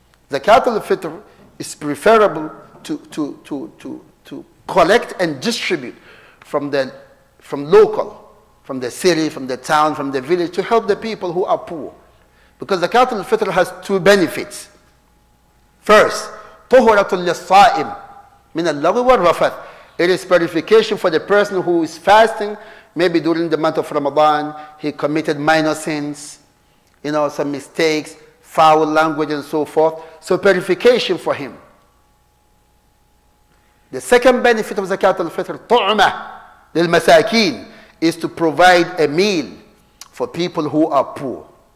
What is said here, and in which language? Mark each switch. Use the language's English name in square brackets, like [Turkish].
[English] Zakat al-fitr is preferable to collect and distribute from local, from the city, from the town, from the village, to help the people who are poor. Because zakat al-fitr has two benefits. [Arabic] First, طهرة للصائم من اللغو والرفث. [English] It is purification for the person who is fasting. Maybe during the month of Ramadan, he committed minor sins, some mistakes, foul language and so forth. So purification for him. The second benefit of zakat al-fitr, tu'mah lil-masakin, is to provide a meal for people who are poor.